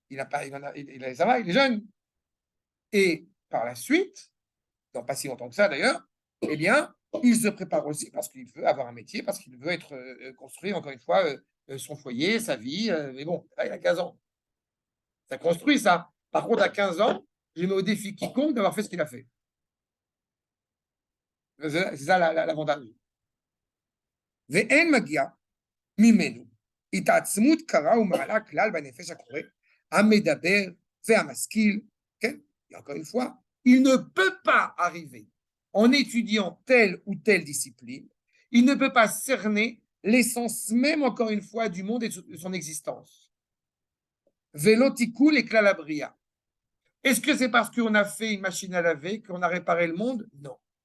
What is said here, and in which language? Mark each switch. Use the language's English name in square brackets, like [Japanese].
[French] Ça va, il est jeune. Et par la suite, dans pas si longtemps que ça d'ailleurs, eh bien, il se prépare aussi parce qu'il veut avoir un métier, parce qu'il veut construire, encore une fois, son foyer, sa vie. Mais bon, là, il a 15 ans. Ça construit ça. Par contre, à 15 ans, je mets au défi quiconque d'avoir fait ce qu'il a fait. C'est ça l'avantage. [Hebrew] ואין מגיע ממנו התעצמות קרה ומעלה כלל בנפש הקורא, המדבר והמשכיל, כן? [French] Et encore une fois, il ne peut pas arriver en étudiant telle ou telle discipline, il ne peut pas cerner l'essence même, encore une fois, du monde et de son existence. [Hebrew] Véloticoul et Klalabria. [French] Est-ce que c'est parce qu'on a fait une machine à laver qu'on a réparé le monde? Non.